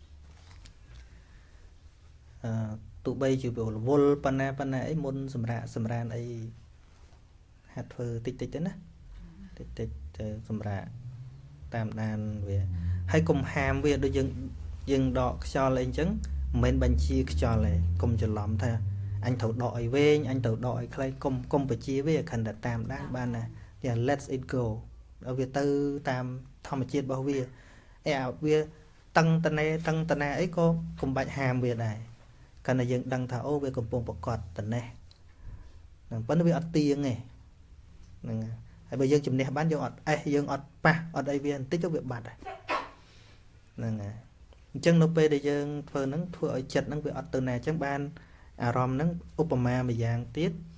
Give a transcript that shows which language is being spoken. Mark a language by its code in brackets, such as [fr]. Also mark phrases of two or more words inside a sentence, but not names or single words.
[km] ទោះបីជាវល់ប៉ុណ្ណាអីមុនសម្រានអីហាត់ធ្វើតិចទៅណាតិចទៅសម្រាកតាមដានវាហើយកុំហាមវាដូចយើងដកខ្យល់អីអញ្ចឹងមិនមែនបញ្ជា ខ្យល់ទេកុំច្រឡំថាអញត្រូវដកឲ្យវែងអញត្រូវដកឲ្យខ្លីកុំបញ្ជាវាខណ្ឌតែតាមដានបានណាតែ [en] let it go [km] ឲ្យវាទៅតាមធម្មជាតិរបស់វាវាតឹងតណែអីក៏កុំបាច់ហាមវាដែរកាលណាយើងដឹងថាអូវាកំពុងប្រកបតណេះហ្នឹងប៉ុន្តែវាអត់ទៀងទេហ្នឹងហើយបើយើងជំនះបានយើងអត់យើងអត់ប៉ះអត់អីវាបន្តិចទៅវាបាត់ហ្នឹងហើយអញ្ចឹងនៅពេលដែលយើងធ្វើហ្នឹងធ្វើឲ្យចិត្តហ្នឹងវាអត់ទៅណាអញ្ចឹងបានអារម្មណ៍ហ្នឹងឧបមាមួយយ៉ាងទៀត